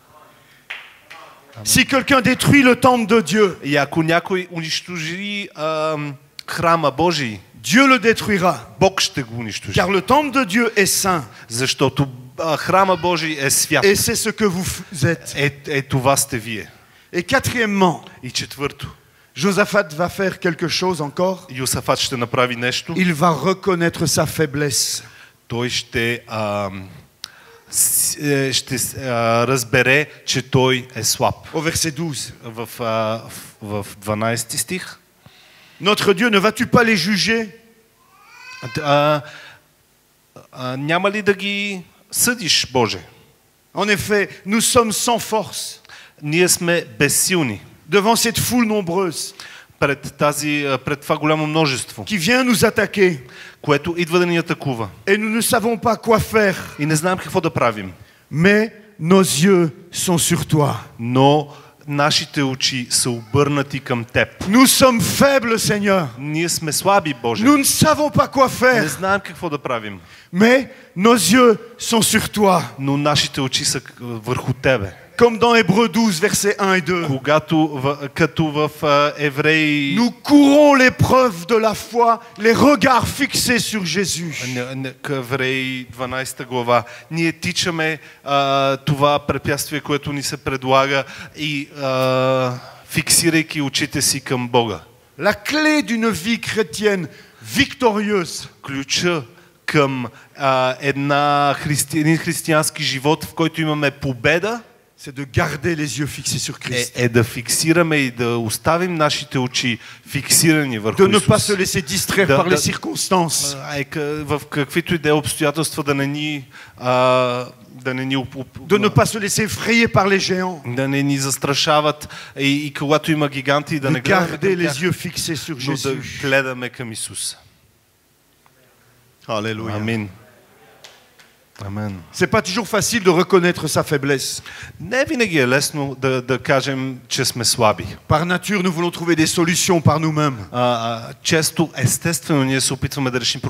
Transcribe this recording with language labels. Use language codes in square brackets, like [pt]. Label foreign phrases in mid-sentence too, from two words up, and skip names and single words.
[fr] Si quelqu'un détruit le temple de Dieu, [bg] И ако някой унищожи храма Божий, [fr] Dieu le détruira. [bg] Бог ще го унищожи. [fr] Car le temple de Dieu est saint. [bg] Защото храма Божий е свят. [fr] Et c'est ce que vous êtes. [bg] Това сте вие. [fr] Et quatrièmement, [bg] И четвърто, [fr] Josaphat va faire quelque chose encore. [bg] Йосафат ще направи нещо. [fr] Il va reconnaître sa faiblesse. [bg] Той ще разбере, че той е слаб. [fr] Au verset 12. [bg] В 12 стих. [fr] Notre Dieu, ne vas-tu pas les juger? [bg] Няма ли да ги съдиш, Боже? [fr] En effet, nous sommes sans force [bg] Ние сме безсилни [fr] devant cette foule nombreuse [bg] пред това голямо множество, [fr] qui vient nous attaquer. [bg] което идва да ни атакува. [fr] Et nous ne savons pas quoi faire. [bg] И не знаем какво да правим. [fr] Mais nos yeux sont sur toi. [bg] Но нашите очи са обърнати към Теб. [fr] Nous sommes faibles, Seigneur. [bg] Ние сме слаби, Боже. [fr] Nous ne savons pas quoi [bg] Не [fr] faire. [bg] знаем какво да правим. [fr] Mais nos yeux sont sur toi. [bg] Но нашите очи са върху Тебе. [fr] Comme dans Hébreux 12, versets 1 et 2. [bg] Като в Евреи... [fr] Nous courons l'épreuve de la foi, les regards fixés sur Jésus. [bg] Евреи 12 глава. Ние тичаме това препятствие, което ни се предлага и фиксирайки очите си към Бога. [fr] La clé d'une vie chrétienne victorieuse, [bg] Ключа към един християнски живот, в който имаме победа, [fr] c'est de garder les yeux fixés sur Christ. [bg] е да фиксираме и да оставим нашите очи фиксирани върху [fr] De ne pas [bg] Исус. [fr] se laisser distraire par les circonstances. [bg] В каквито и да е обстоятелства да не ни [fr] De ne pas se laisser effrayer par les géants. [bg] да не ни застрашават и когато има гиганти да [fr] De [bg] не гледаме [fr] garder [bg] към [fr] les [bg] тях, [fr] yeux fixés sur [bg] но да [fr] Jésus. [bg] гледаме към Исус. [fr] Alléluia. [bg] Амин. Амен. [fr] C'est pas toujours facile de reconnaître sa faiblesse. [bg] Не винаги е лесно да кажем, че сме слаби. [fr] Par nature, nous voulons trouver des solutions par nous-mêmes. [bg] Често, естествено, ние се опитваме да решим